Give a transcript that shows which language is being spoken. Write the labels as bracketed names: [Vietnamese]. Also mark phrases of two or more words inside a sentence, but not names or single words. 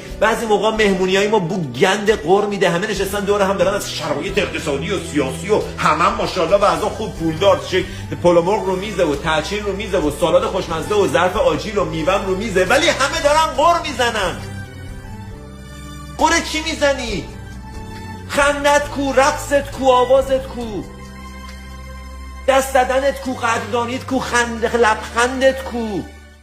[Persian] بعضی موقع مهمونیای ما بو گند غر میده، همه نشستن دور هم دارن از شرایط اقتصادی و سیاسی و همه ماشاءالله وضع خوب پولدار، پلومرغ رو میزه و ترچین رو میزه و سالاد خوشمزه و ظرف آجیل و میوه رو میزه، ولی همه دارن غر میزنن. غر چی میزنی؟ خندت کو، رقصت کو، آوازت کو، دست دادنت کو، قدردانیت کو، لبخندت کو.